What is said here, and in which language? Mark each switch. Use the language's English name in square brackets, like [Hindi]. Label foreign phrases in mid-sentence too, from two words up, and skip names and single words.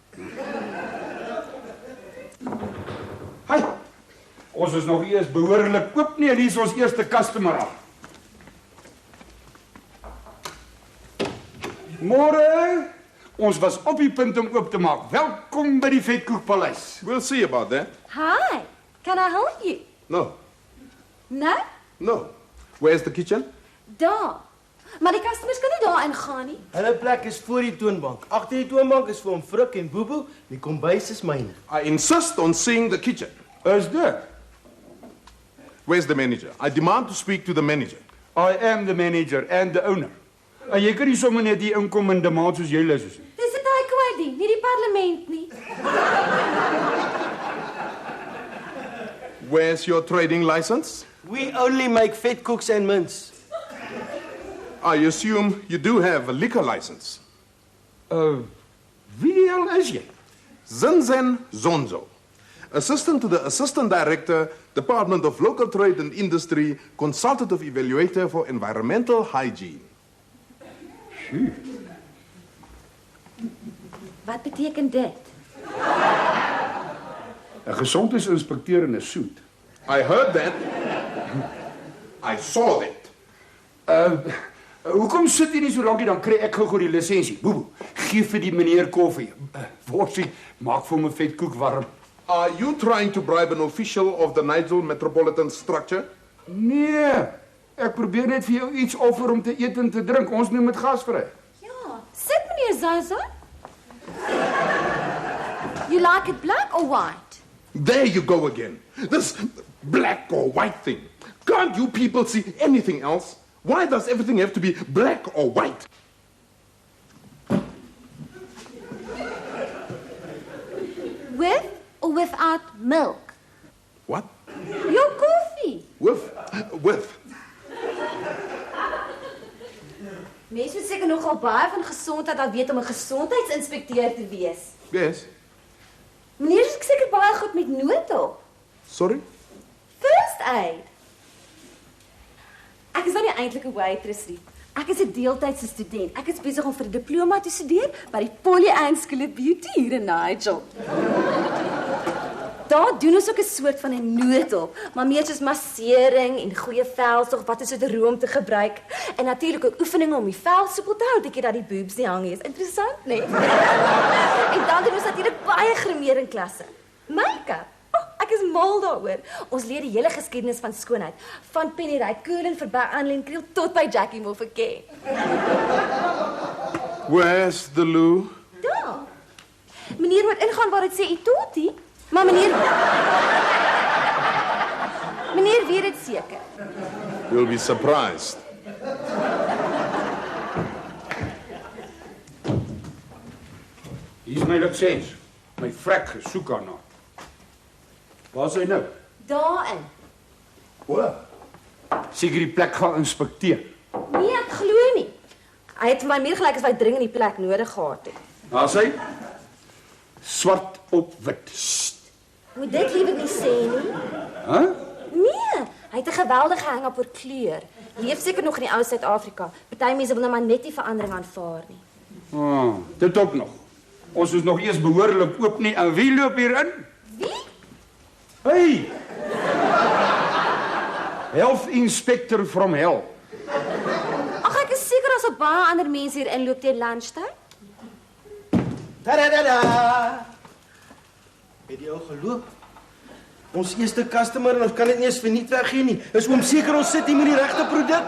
[Afrikaans] Hi. Ons is nog eers behoorlik oop nie en hier is ons eerste customer af. Môre. Ons was op die punt om oop te maak. Welkom by die Vetkoekpaleis. [English] We'll see about that. Hi. Can I help you? No, No? no. Where's the kitchen? [Afrikaans] Daar. Maar die customers kan nie daar ingaan nie. Hulle plek is voor die toonbank. Agter die toonbank is vir hom Frik en Bobo. Die kombuis is myne. [English] I insist on seeing the kitchen. [Afrikaans] Is dit? [English] Where's the manager? I demand to speak to the manager. I am the manager and the owner. [Afrikaans] En jy kan nie sommer net hier inkom en demand soos jy lus is nie. Dis 'n takeaway, nie die parlement nie. [English] Where's your trading license? We only make vetkoeks and mints. I assume you do have a liquor license. [Afrikaans] Wie die hel is jy? [English] Zinzen Zonzo, assistant to the assistant director, Department of Local Trade and Industry, consultative evaluator for environmental hygiene. [Afrikaans] Wat beteken dit? 'n Gesondheidsinspekteur in 'n suit. [English] I heard that. I saw that. [Afrikaans] Hoekom sit jy nie so lankie dan kry ek gou die lisensie. Bobo, gee vir die meneer koffie. Worsie, maak vir hom 'n vetkoek warm. [English] Are you trying to bribe an official of the Nigel Metropolitan Structure? [Afrikaans] Nee, ek probeer net vir jou iets offer om te eet en te drink. Ons neem dit gasvry. Ja, sit meneer Zaza. [English] You like it black or white? There you go again. This black or white thing. Can't you people see anything else? Why does everything have to be black or white? milk. What? [Afrikaans] Jou koffie. [English] With. [Afrikaans] Mense moet seker nogal baie van gesondheid al weet om 'n gesondheidsinspekteur te wees. [English] Yes. [Afrikaans] Meneer is seker baie goed met noodhulp. [English] Sorry? First aid. [Afrikaans] Ek is nou nie eintlik 'n waitress nie. Ek is 'n deeltydse student. Ek is besig om vir 'n diploma te studeer by die Polly Ann School of Beauty hier in Nigel. Daar doen ons ook 'n soort van 'n noodhulp, maar meer soos massering en goeie velsorg wat is so 'n room te gebruik. En natuurlik ook oefeninge om die vel soepel te hou, dikkie dat die boobs nie hang nie. Is interessant, né? Nee? En dan doen ons natuurlik baie grimering klasse. Make-up. Ek is mal daaroor. Ons leer die hele geskiedenis van skoonheid, van Penny Raikkonen verby Annelien Kriel tot by Jackie Moffaké. [English] Where's the loo? [Afrikaans] Daar. Meneer moet ingaan waar dit sê Itoti, maar meneer weet dit seker. [English] You'll be surprised. [Afrikaans] Hier is my lisens. My vrek gesoek aan haar. Waar is hy nou? Daarin. O. Seker die plek gaan inspekteer. Nee, ek glo nie. Hy het vir my meer gelyk as hy dringend die plek nodig gehad het. Daar is hy. Swart op wit. Moet dit liewer nie sê nie. Hæ? Nee, hy het 'n geweldige hang op oor kleur. Leef seker nog in die ou Suid-Afrika. Party mense wil nou maar net nie verandering aanvaar nie. Ah, dit ook nog. Ons is nog eers behoorlik oop nie. En wie loop hier in? Wie? [English] Hey! Health Inspector from hell. [Afrikaans] Ag, ek is seker as op baie ander mense hier inloop teen lunchtyd. Ta-da-da-da! Het jy al geloop? Ons eerste customer en ons kan dit nie eens verniet weggee nie. Is oom seker ons sit hier met die regte produk?